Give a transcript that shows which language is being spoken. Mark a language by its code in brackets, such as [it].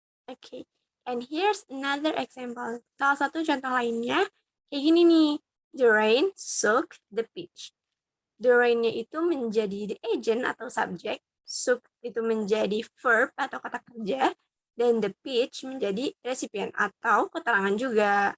[en] Okay, and here's another example. [id] Salah satu contoh lainnya, kayak gini nih. [en] The rain soaked the pitch. [id] The rain-nya itu menjadi the agent atau subjek, soak itu menjadi verb atau kata kerja, dan the pitch menjadi recipient atau keterangan juga.